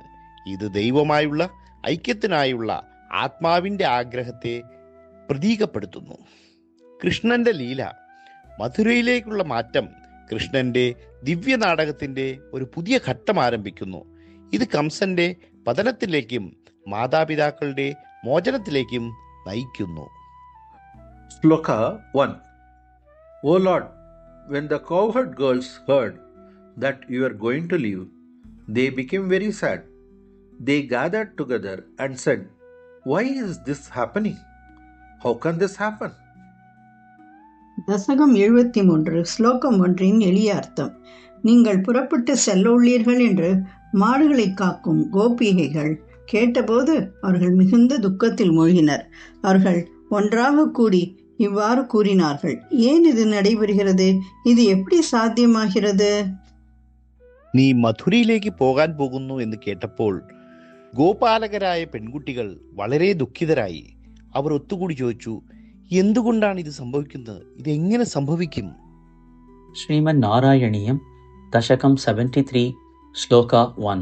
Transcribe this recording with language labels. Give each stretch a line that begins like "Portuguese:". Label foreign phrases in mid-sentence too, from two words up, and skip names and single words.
Malayalam: ഇത് ദൈവമായുള്ള ഐക്യത്തിനായുള്ള ആത്മാവിൻ്റെ ആഗ്രഹത്തെ പ്രതീകപ്പെടുത്തുന്നു. കൃഷ്ണന്റെ ലീല. മധുരയിലേക്കുള്ള മാറ്റം കൃഷ്ണന്റെ ദിവ്യ നാടകത്തിന്റെ ഒരു പുതിയ ഘട്ടം ആരംഭിക്കുന്നു. ഇത് കംസന്റെ പതനത്തിലേക്കും മാതാപിതാക്കളുടെ മോചനത്തിലേക്കും നയിക്കുന്നു.
English: Sloka 1. O Lord, when the cowherd girls heard that you are going to leave, they became very sad. They gathered together and said, "Why is this happening? How can this happen?"
Tamil: தசகம் 73 ஸ்லோகம் 1 எளிய அர்த்தம். நீங்கள் புறப்பட்டு செல்ல உள்ளீர்கள் என்று மாடுகளை காக்கும் கோபிகைகள் கேட்டபோது அவர்கள் மிகுந்த துக்கத்தில் மூழ்கினர். அவர்கள் ஒன்றாக கூடி இவ்வாறு கூறினார்கள். ஏன் இது நடைபெறுகிறது? இது எப்படி சாத்தியமாகிறது?
Malayalam: നീ മഥുരയിലേക്ക് പോകാൻ പോകുന്നു എന്ന് കേട്ടപ്പോൾ ഗോപാലകരായ പെൺകുട്ടികൾ വളരെ ദുഃഖിതരായി. അവർ ഒത്തുകൂടി ചോദിച്ചു, എന്തുകൊണ്ടാണ് ഇത് സംഭവിക്കുന്നത്? ഇതെങ്ങനെ സംഭവിക്കും? ശ്രീമൻ നാരായണീയം ദശകം 73 ശ്ലോക 1.